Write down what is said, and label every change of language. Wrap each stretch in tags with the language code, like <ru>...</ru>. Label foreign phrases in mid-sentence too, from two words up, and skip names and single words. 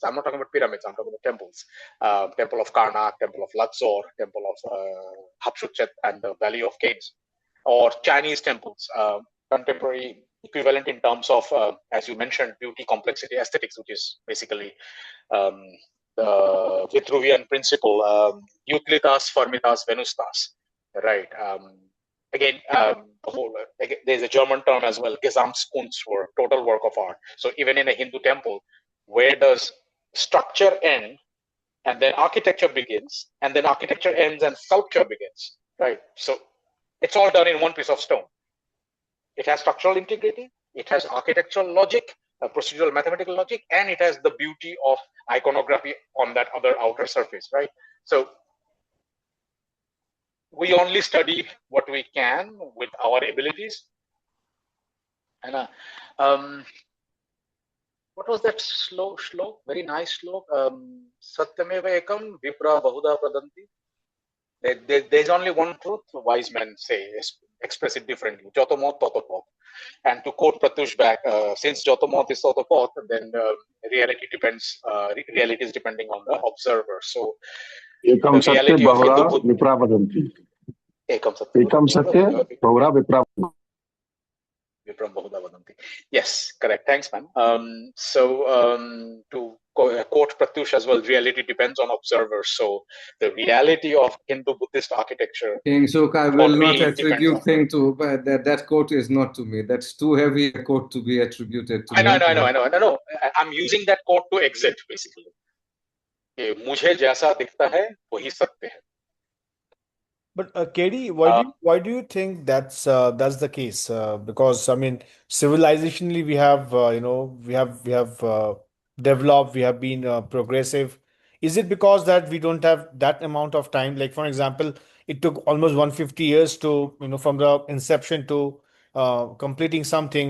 <en>I'm not talking about pyramids, I'm talking about temples. Temple of Karnak, Temple of Luxor, Temple of Hatshepsut and the Valley of Kings, or Chinese temples, contemporary equivalent in terms of, as you mentioned, beauty, complexity, aesthetics, which is basically the Vitruvian principle,</en> <la>utilitas, formitas, venustas,</la> <en>right? Again, there's a German term as well, Gesamtkunst, for total work of art. So even in a Hindu temple, where does structure end, and then architecture begins, and then architecture ends and sculpture begins, right? So it's all done in one piece of stone. It has structural integrity, it has architectural logic, procedural mathematical logic, and it has the beauty of iconography on that other outer surface, right? So we only study what we can with our abilities. And what was that shlok? Very nice shlok.</en> <sa>Satyameva ekam vipra bahuda pradanti.</sa> <en>There's only one truth, wise men say, express it differently.</en> <bn>Jotomot totopot.</bn> <en>And to quote Pratyush back, since Jotomot is totopot, then reality is depending on the observer. So Ekam the satya reality of bahura Hindu-Buddhist. vipravadanti.</en> <sa>Ekam satya Ekam satya bahura vipravadanti.</sa> <en>Yes, correct. Thanks, man. To quote Pratyush as well, reality depends on observers. So the reality of Hindu-Buddhist architecture, Kingshuk, I for will not me, depends on. attribute but that quote is not to me. That's too heavy a quote to be attributed to I me. know. I'm using that quote to exit, basically.</en> <hi>कि मुझे जैसा दिखता है वही सत्य है.</hi> <en>But KD, why do you think that's the case? Because I mean, civilizationally, we have developed, we have been progressive. Is it because that we don't have that amount of time? Like for example, it took almost 150 years to from the inception to completing something.</en>